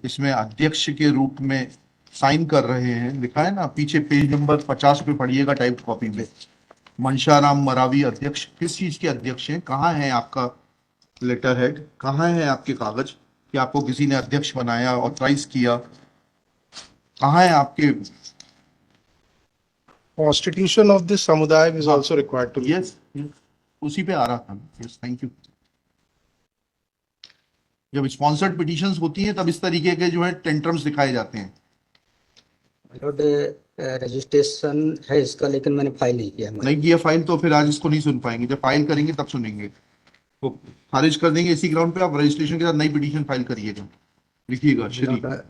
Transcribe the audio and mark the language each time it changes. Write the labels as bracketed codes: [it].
[hi] इसमें अध्यक्ष के रूप में साइन कर रहे हैं, लिखा है ना पीछे, पेज नंबर 50 पे पढ़िएगा टाइप कॉपी में, मनशाराम मरावी अध्यक्ष। किस चीज के अध्यक्ष हैं? कहाँ है आपका लेटर हेड? कहाँ है आपके कागज कि आपको किसी ने अध्यक्ष बनाया, ऑथराइज किया? कहाँ है आपके? [en] Constitution of this samudaya is also required to be. [hi] Yes, उसी पे आ रहा था। Yes, thank you. जब स्पॉन्सर्ड पिटीशंस होती हैं तब इस तरीके के जो है टेंट्रम्स दिखाए जाते हैं। रजिस्ट्रेशन है इसका, लेकिन मैंने फाइल नहीं किया है। नहीं किया फाइल तो फिर आज इसको नहीं सुन पाएंगे। जब फाइल करेंगे तब सुनेंगे। वो खारिज कर देंगे इसी ग्राउंड पे। आप रजिस्ट्रेशन के साथ नई पिटीशन फाइल करिएगा, लिखिएगा श्री।